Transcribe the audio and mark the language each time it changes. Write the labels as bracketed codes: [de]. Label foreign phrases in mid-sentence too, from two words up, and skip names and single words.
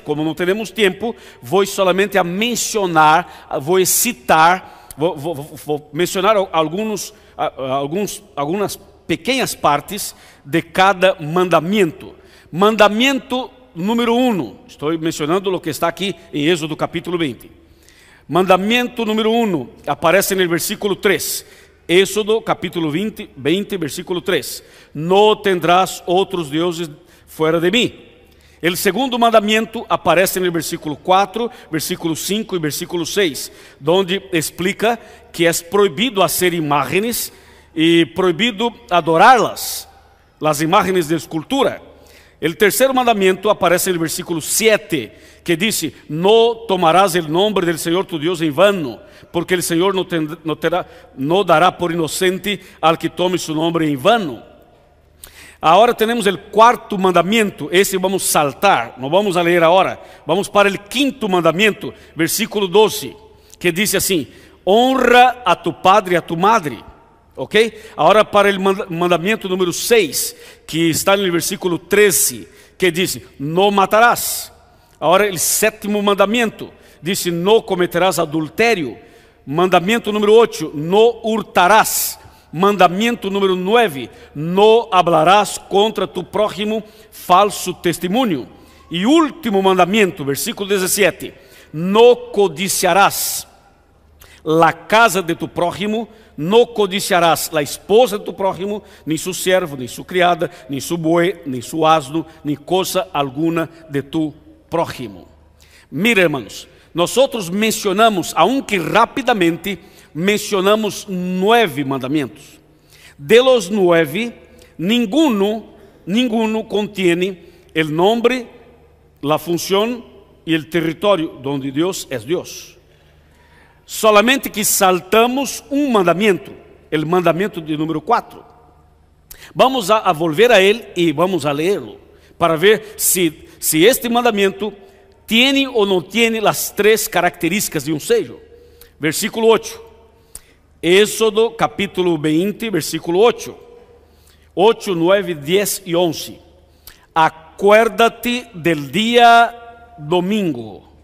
[pt] Como não temos tempo, vou solamente a mencionar, vou citar, vou mencionar algumas pequenas partes de cada mandamento. Mandamento número 1, estou mencionando o que está aqui em Êxodo capítulo 20. Mandamento número 1, aparece no versículo 3. Éxodo capítulo 20, versículo 3. [es] No tendrás [pt] outros deuses fora de mim. O segundo mandamento aparece no versículo 4, versículo 5 e versículo 6, onde explica que é proibido fazer imagens e proibido adorá-las, as imagens de escultura. O terceiro mandamento aparece no versículo 7, que diz: no tomarás o nome del Senhor tu Deus em vano, porque o Senhor não dará por inocente [es] al que tome su [pt] nome em vano. Agora temos o quarto mandamento, esse vamos saltar, não vamos a ler agora. Vamos para o quinto mandamento, versículo 12, que diz assim: [es] honra a tu padre [pt] e [es] a tu madre. [pt] Ok? Agora para o mandamento número 6, que está no versículo 13, que diz: não matarás. Agora o sétimo mandamento diz: não cometerás adultério. Mandamento número 8, não hurtarás. Mandamento número 9, não [es] hablarás contra tu prójimo [pt] falso testemunho. E último mandamento, versículo 17, não [es] codiciarás la casa de tu prójimo, [pt] não [es] codiciarás la esposa de tu prójimo, [pt] nem su servo, nem su criada, nem su boi, nem su asno, nem coisa alguna [es] de tu prójimo. Mira, hermanos, [pt] nós mencionamos, aunque rapidamente, mencionamos 9 mandamentos. [es] De los 9, ninguno contiene el nombre, la función y el territorio donde Dios es Dios. [pt] Solamente que saltamos um mandamento, o mandamento de número 4. Vamos a volver a ele e [es] vamos a leerlo, [pt] para ver se este mandamento tiene ou não tiene as 3 características de um sello. Versículo 8. Éxodo capítulo 20, versículo 8. 8, 9, 10 e 11. [es] Acuérdate del día domingo.